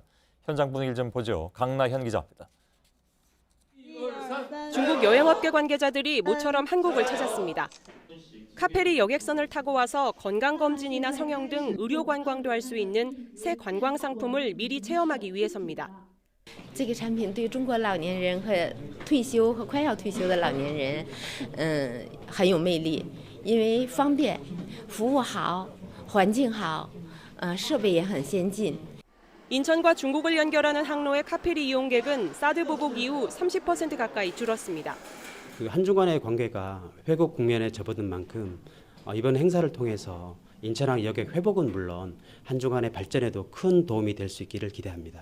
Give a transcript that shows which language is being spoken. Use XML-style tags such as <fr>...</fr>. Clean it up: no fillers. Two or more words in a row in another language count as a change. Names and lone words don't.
<ko>현장 분위기를 좀 보죠. 강나현 기자입니다. 중국 여행업계 관계자들이 모처럼 한국을 찾았습니다. 카페리 여객선을 타고 와서 건강검진이나 성형 등 의료 관광도 할 수 있는 새 관광 상품을 미리 체험하기 위해서입니다.</ko> <zh>这个产品对中国老年人和退休和快要退休的老年人，很有魅力，因为方便，服务好，环境好，设备也很先进。</zh> <ko>인천과 중국을 연결하는 항로의 카페리 이용객은 사드 보복 이후 30% 가까이 줄었습니다. 한중 간의 관계가 회복 국면에 접어든 만큼 이번 행사를 통해서 인천항 여객 회복은 물론 한중 간의 발전에도 큰 도움이 될 수 있기를 기대합니다.</ko>